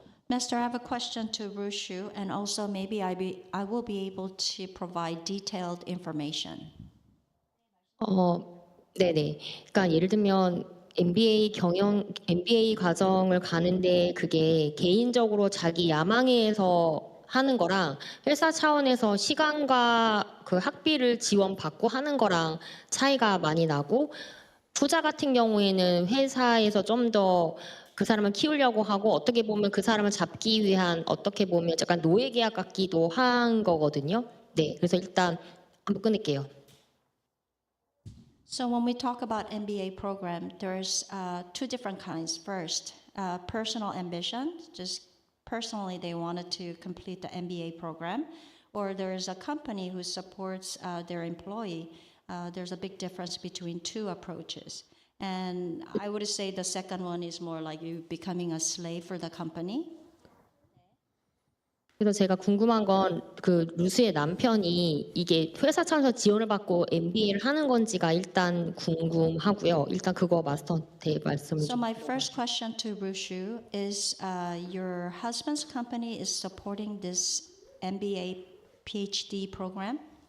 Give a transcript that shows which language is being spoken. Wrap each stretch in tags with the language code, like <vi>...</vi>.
<en>Master, I have a question to Rushu, and also maybe I will be able to provide detailed information.</en> <ko>네네. 그러니까 예를 들면 MBA 과정을 가는데 그게 개인적으로 자기 야망에서 하는 거랑 회사 차원에서 시간과 그 학비를 지원받고 하는 거랑 차이가 많이 나고, 투자 같은 경우에는 회사에서 좀 더 그 사람을 키우려고 하고 어떻게 보면 그 사람을 잡기 위한 어떻게 보면 약간 노예 계약 같기도 한 거거든요. 네, 그래서 일단 한번 끊을게요.</ko> <en>So when we talk about MBA program, there's two different kinds. First, personal ambition, just personally they wanted to complete the MBA program, or there's a company who supports their employee, there's a big difference between two approaches. And I would say the second one is more like you becoming a slave for the company.</en> <ko>그래서 제가 궁금한 건 그 루스의 남편이 이게 회사 차원에서 지원을 받고 MBA를 하는 건지가 일단 궁금하고요. 일단 그거 마스터한테 말씀을</ko> <en>So</en> <ko>좀.</ko> <en>my first question to Rushu is, your husband's company is supporting this MBA PhD program?</en>